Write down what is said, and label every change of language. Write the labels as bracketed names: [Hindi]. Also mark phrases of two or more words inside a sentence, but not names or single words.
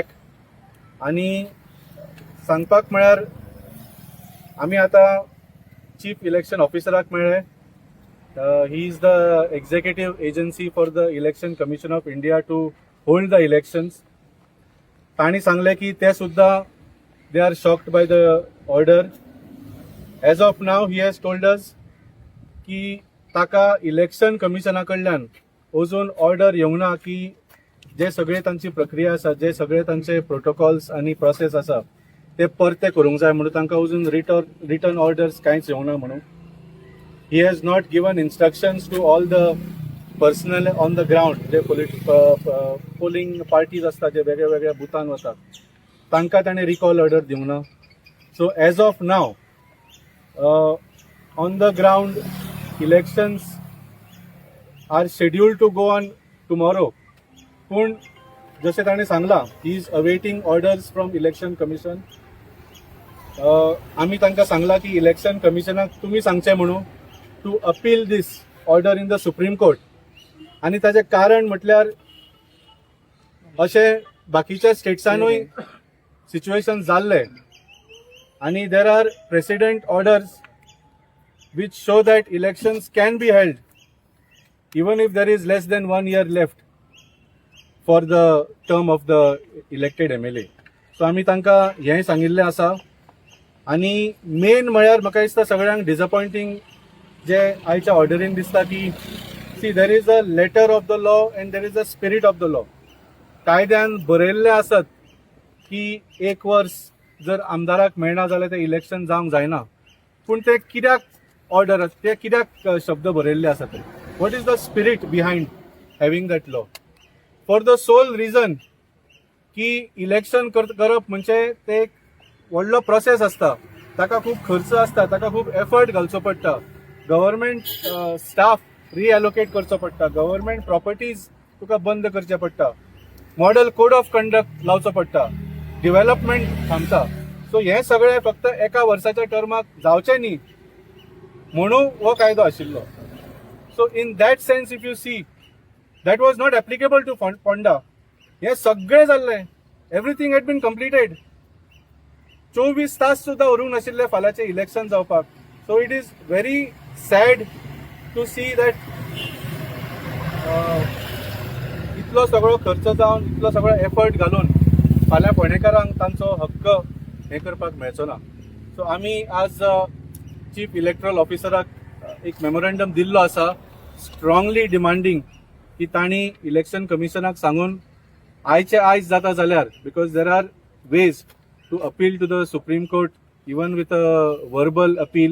[Konkani] आनी सांगपाक म्हळ्यार आमी आतां [English] chief election officerak [Konkani] मेळ्ळे. [English] He is the executive agency for the election commission of India to hold the elections. [Konkani] तांणी सांगलें की ते सुद्दां [English] they are shocked by the order. As of now, he has told us [Konkani] की ताका इलेक्शन कमिशना कडल्यान अजून ऑर्डर येवंक ना की जे सगळे तांची प्रक्रिया आसा, जे सगळे तांचे प्रोटोकॉल्स आनी प्रोसेस आसा ते परते करूंक जाय म्हणून तांकां अजून [English] return orders [Konkani] कांयच येवंक ना म्हणून. [English] he has not given instructions to all the personnel on the ground [Konkani] जे [English] polling parties [Konkani] आसता, जे वेगळ्या वेगळ्या बुथान वतात, तांकां ताणें [English] recall order [Konkani] दिवंक ना. [English] So as of now on the ground elections are scheduled to go on tomorrow. [Konkani] पूण जशें ताणें सांगलां, [English] he is awaiting orders from election commission. [Konkani] आमी तांकां सांगलां की इलेक्शन कमिशनाक तुमी सांगचें म्हणून [English] to appeal this order in the Supreme Court. [Konkani] आनी ताचें कारण म्हटल्यार अशें बाकीच्या स्टेट्सांनूय सिच्युएशन जाल्ले आनी [English] there are precedent orders which show that elections can be held even if there is less than 1 year left for the term of the elected MLA. [Konkani] So आमी तांकां हें सांगिल्लें आसा. आनी मेन म्हळ्यार म्हाका दिसता सगळ्यांक डिसअपॉयंटींग जे आयच्या ऑर्डरीन दिसता की [English] see there is a letter of the law and there is a spirit of the law. [Konkani] कायद्यान बरयल्लें आसत की 1 वर्स जर आमदाराक मेळना जाल्यार ते इलेक्शन जावंक जायना. पूण ते कित्याक ऑर्डर ते कित्याक शब्द बरयल्ले आसात? [English] What is the spirit behind having that law? for the sole reason [Konkani] की इलेक्शन करप म्हणजे ते एक व्हडलो प्रोसेस आसता, ताका खूब खर्च आसता, ताका खूब एफर्ट घालचो पडटा, [English] government staff [Konkani] रिएलोकेट करचो पडटा, [English] government properties [Konkani] तुका बंद करचे पडटा, [English] model code of conduct [Konkani] लावचो पडटा, डेव्हलपमेंट थांबता. सो हे सगळे फक्त एका वर्साच्या टर्माक जावचे न्ही म्हणून हो कायदो आशिल्लो. [English] So in that sense if you see that was not applicable to Ponda. [Konkani] हे सगळे जाल्ले, [English] everything had been completed. [Konkani] 24 तास सुद्दां उरूंक नाशिल्ले फाल्यांचे इलेक्शन जावपाक. [English] so it is very sad to see that [Konkani] इतलो सगळो खर्च जावन इतलो सगळो एफर्ट घालून फाल्यां फोंडेकारांक तांचो हक्क हें करपाक मेळचो ना. सो आमी आज [English] chief electoral officerak [Konkani] एक मेमोरेंडम दिल्लो आसा, [English] strongly demanding [Konkani] की तांणी इलेक्शन कमिशनाक सांगून आयचे आयज जाता जाल्यार, [English] because there are ways to appeal to the Supreme Court even with a verbal appeal.